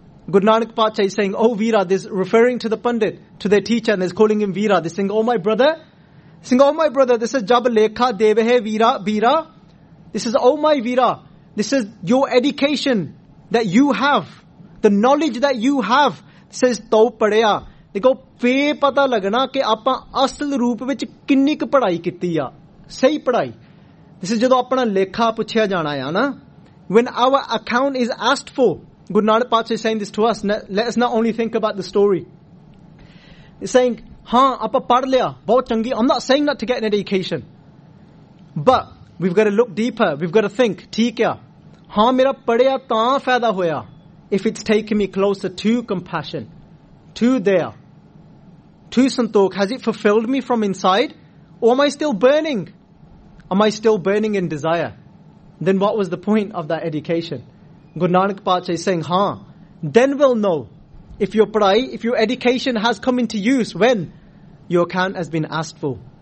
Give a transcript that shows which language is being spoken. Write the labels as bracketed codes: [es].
[en] Guru Nanak Pacha is saying, oh Veera, this referring to the pandit, to their teacher, and they're calling him Veera. They're saying, oh my brother. They're saying, oh my brother, this is [pa] Jab Lekha Devehe Veera Veera. [en] This is, oh my Veera. This is your education that you have, the knowledge that you have. This is [pa] ਤੋ ਪੜ੍ਹਿਆ. [en] They go, [pa] ਪੇ ਪਤਾ ਲਗਾਣਾ ਕੇ ਆਪਾਂ ਅਸਲ ਰੂਪ ਵਿੱਚ ਕਿੰਨੀ ਕੀ ਪੜ੍ਹਾਈ ਕੀਤੀ ਆ. ਸਹੀ ਪੜ੍ਹਾਈ. [en] This is [pa] ਜਦੋਂ ਆਪਣਾ ਲੇਖਾ ਪੁੱਛਿਆ ਜਾਣਾ ਆ ਨਾ. [en] When our account is asked for, Guru Nanak Pacha is saying this to us. Let us not only think about the story. He's saying, [pa] ਹਾਂ, ਆਪਾਂ ਪੜ੍ਹ ਲਿਆ, ਬਹੁਤ ਚੰਗੀ. [en] I'm not saying not to get an education. But we've got to look deeper. We've got to think, [pa] theek hai. ਹਾਂ, ਮੇਰਾ ਪੜ੍ਹਿਆ ਤਾਂ ਫ਼ਾਇਦਾ ਹੋਇਆ. [en] If it's taking me closer to compassion, to there, to santokh, has it fulfilled me from inside? Or am I still burning? Am I still burning in desire? Then what was the point of that education? Guru Nanak Pacha is saying, haan, then we'll know if your padhai, if your education has come into use when your account has been asked for.